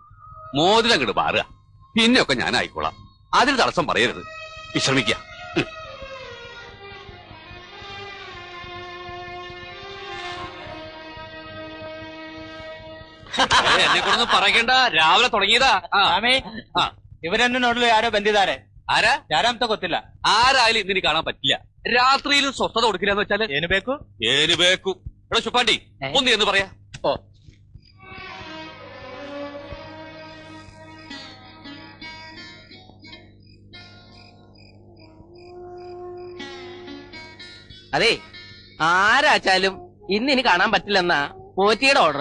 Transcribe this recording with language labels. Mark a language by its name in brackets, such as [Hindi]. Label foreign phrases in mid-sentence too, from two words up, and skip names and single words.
[Malayalam] മോതിരം അങ്ങോട്ട് മാറുക. പിന്നെയൊക്കെ ഞാൻ ആയിക്കോളാം. അതിന് തടസ്സം പറയരുത്. വിശ്രമിക്കുക. എന്നെ കൊണ്ടൊന്ന് പറയണ്ട. ರಾವಿಲೆ തുടങ്ങിയതാ. [Kannada] ಇವರನ್ನು ನೋಡಲು ಯಾರೋ ಬಂದಿದ್ದಾರೆ. [Malayalam] ആരാ? [Kannada] ಯಾರಂತ ಗೊತ್ತಿಲ್ಲ. [Malayalam] ആരായാലും ഇന്നിനി കാണാൻ പറ്റില്ല. രാത്രിയിലും സ്വസ്ഥത കൊടുക്കില്ല എന്ന് വെച്ചാല് [Kannada] ಏನು ಬೇಕು? ಏನು ಬೇಕು. [Malayalam] ഇവിടെ ചുപ്പാണ്ടി ഒന്ന് എന്ന് പറയാ. ഓ, അതെ, ആരാച്ചാലും ഇനി കാണാൻ പറ്റില്ലെന്നാ പോറ്റിയുടെ ഓർഡർ.